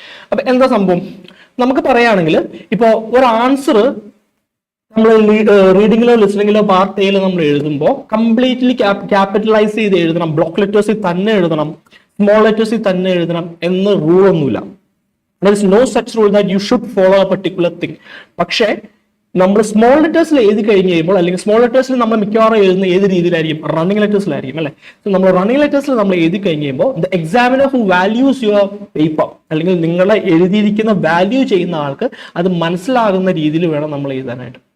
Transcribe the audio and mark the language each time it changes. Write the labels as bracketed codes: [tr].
[ml] അപ്പൊ എന്താ സംഭവം, നമുക്ക് പറയുകയാണെങ്കിൽ ഇപ്പോൾ ഒരു ആൻസർ നമ്മൾ റീഡിങ്ങിലോ ലിസണിങ്ങിലോ പാർട്ട് എയിലോ നമ്മൾ എഴുതുമ്പോൾ കംപ്ലീറ്റ്ലി ക്യാപിറ്റലൈസ് ചെയ്ത് എഴുതണം, ബ്ലോക്ക് ലെറ്റേഴ്സിൽ തന്നെ എഴുതണം, സ്മോൾ ലെറ്റേഴ്സിൽ തന്നെ എഴുതണം എന്ന് റൂളൊന്നുമില്ല. [en] There is no such rule that you should follow a particular thing. [ml] പക്ഷേ നമ്മൾ സ്മോൾ ലെറ്റേഴ്സിൽ എഴുതി കഴിഞ്ഞ് കഴിയുമ്പോൾ, അല്ലെങ്കിൽ സ്മോൾ ലെറ്റേഴ്സിൽ നമ്മൾ മിക്കവാറും എഴുതുന്ന ഏത് രീതിയിലായിരിക്കും, റണ്ണിങ് ലെറ്റേഴ്സിലായിരിക്കും അല്ലെ. സോ നമ്മൾ റണ്ണിങ് ലെറ്റേഴ്സിൽ നമ്മൾ എഴുതി കഴിഞ്ഞ് കഴിയുമ്പോൾ [en] the examiner who values your paper, [ml] അല്ലെങ്കിൽ നിങ്ങളെ എഴുതിയിരിക്കുന്ന വാല്യൂ ചെയ്യുന്ന ആൾക്ക് അത് മനസ്സിലാകുന്ന രീതിയിൽ വേണം നമ്മൾ എഴുതാനായിട്ട്.